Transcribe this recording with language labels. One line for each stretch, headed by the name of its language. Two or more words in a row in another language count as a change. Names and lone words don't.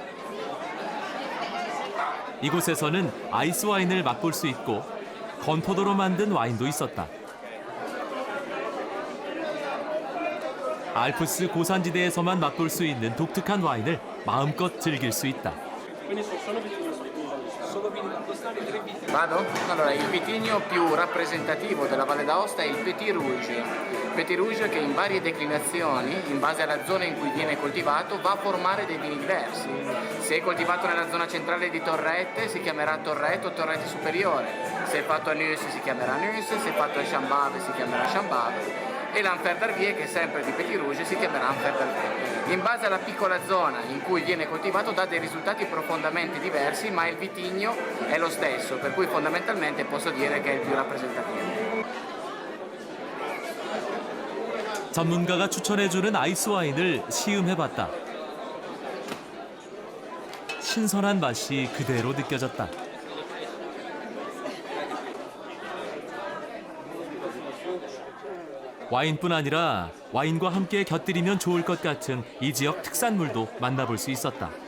Korean: 이곳에서는 아이스 와인을 맛볼 수 있고 건포도로 만든 와인도 있었다. 알프스 고산지대에서만 맛볼 수 있는 독특한 와인을 마음껏 즐길 수 있다.
Italian: Vado? Allora, il vitigno più rappresentativo della Valle d'Aosta è il Petit Rouge. Petit Rouge che in varie declinazioni, in base alla zona in cui viene coltivato, va a formare dei vini diversi. Se è coltivato nella zona centrale di Torrette si chiamerà Torrette o Torrette Superiore. Se è fatto a Neus si chiamerà Neus, se è fatto a Chambave si chiamerà Chambave. E l'Enfer d'Arvier, che è sempre di Petit Rouge, si chiamerà Enfer d'Arvier. In base alla piccola zona in cui viene coltivato dà dei risultati profondamente diversi, ma il vitigno è lo stesso, per cui fondamentalmente posso dire che è il più rappresentativo.
Korean: 전문가가 추천해주는 아이스 와인을 시음해봤다. 신선한 맛이 그대로 느껴졌다. 와인뿐 아니라 와인과 함께 곁들이면 좋을 것 같은 이 지역 특산물도 만나볼 수 있었다.